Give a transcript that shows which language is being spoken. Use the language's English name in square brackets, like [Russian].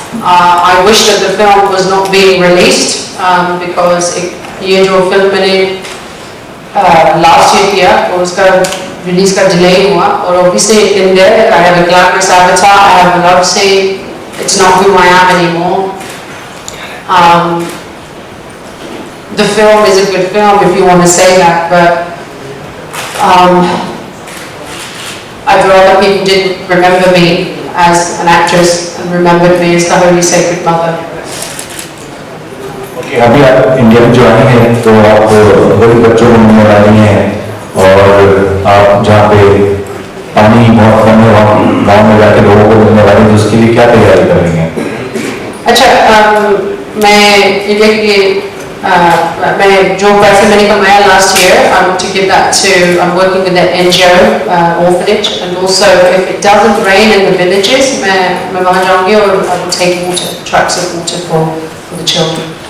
[English] I wish that the film was not being released because [Hindi] ये जो film मैंने last year किया तो उसका release का delay हुआ और [English] obviously in there I have a glamorous avatar, I have a love scene, it's not who I am anymore. The film is a good film if you want to say that, but I'd rather people didn't remember me as an actress and remembered me as the Holy Sacred Mother. [Hindi] अभी आप India में join हैं तो आप वही बच्चों को मिलने वाली हैं और आप जहाँ पे पानी बहुत कम है वहाँ गाँव में जाके लोगों को मिलने वाली हैं तो उसके लिए क्या तैयारी कर रही हैं? अच्छा, मैं इंडिया के मैं जो पैसे मैंने कमाया [English] last year, I want to give that to, I'm working with an NGO orphanage, and also if it doesn't rain in the villages, [Hindi] मैं वहाँ जाऊँगी और [English] I will take water, trucks of water for the children.